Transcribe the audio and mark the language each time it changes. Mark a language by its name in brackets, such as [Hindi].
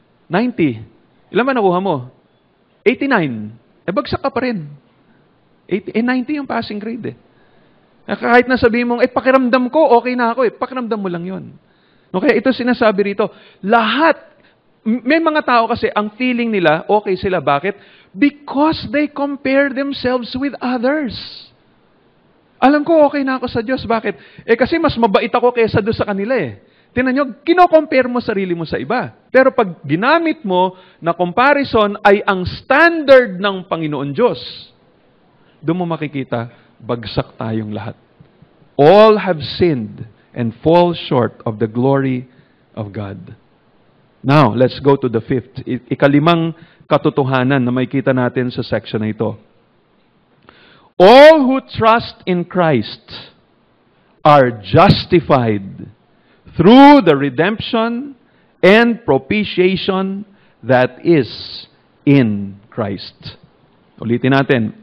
[Filipino] 90. Ilan ba nakuha mo? 89. Bagsak ka pa rin. 90 yung passing grade Kahit na sabihin mong, pakiramdam ko, okay na ako pakiramdam mo lang yon. Okay, ito sinasabi rito. Lahat, may mga tao kasi, ang feeling nila, okay sila. Bakit? [English] Because they compare themselves with others. [Filipino] Alam ko, okay na ako sa Diyos. Bakit? Kasi mas mabait ako kaysa doon sa kanila Tingnan nyo, kino-compare mo sarili mo sa iba. Pero pag ginamit mo na comparison ay ang standard ng Panginoon Diyos, doon mo makikita, bagsak tayong lahat. [English] All have sinned and fall short of the glory of God. Now, let's go to the 5th. [Filipino] Ikalimang katotohanan na makikita natin sa section na ito. [English] All who trust in Christ are justified through the redemption and propitiation that is in Christ. [Filipino] Ulitin natin.